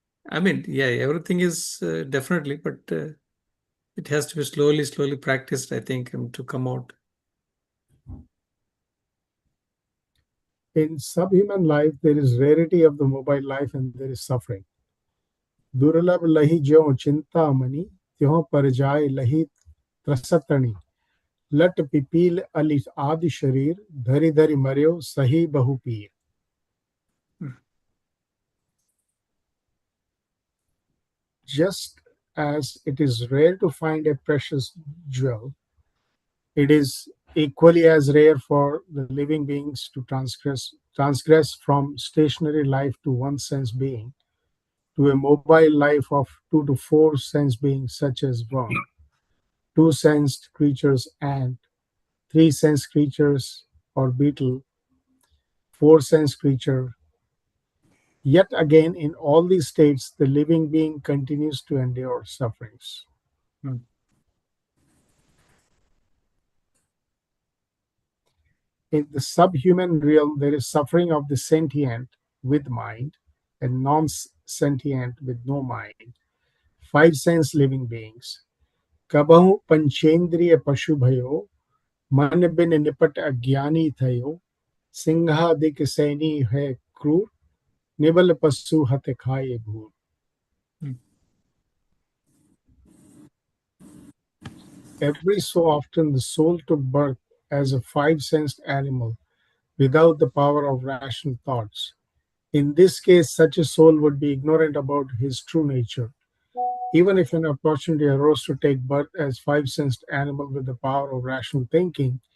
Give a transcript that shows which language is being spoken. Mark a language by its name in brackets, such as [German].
[English] I mean, yeah, everything is definitely, but it has to be slowly practiced, I think, to come out. In subhuman life, there is rarity of the mobile life and there is suffering. [Hindi] दुर्लभ लही ज्यों चिंतामणि त्यों पर जाय लही त्रसतणि लट pupil Ali आदि शरीर धरि धरि मर्यो सही बहु पीर. [English] Just as it is rare to find a precious jewel, it is equally as rare for the living beings to transgress from stationary life to one sense being to a mobile life of 2 to 4 sense beings such as worm, 2 sensed creatures ant, 3 sensed creatures or beetle, 4 sensed creature. Yet again, in all these states, the living being continues to endure sufferings. In the subhuman realm, there is suffering of the sentient with mind and non-sentient with no mind, 5 sense living beings. [Hindi] कबहु पंचेंद्रिय पशु भयो मन बिन निपट अज्ञानी थयो सिंहादिक सैनी है क्रूर nibble पशु हत खाए भूर. [English] Every so often the soul took birth as a 5 sensed animal without the power of rational thoughts. In this case, such a soul would be ignorant about his true nature. Even if an opportunity arose to take birth as 5 sensed animal with the power of rational thinking,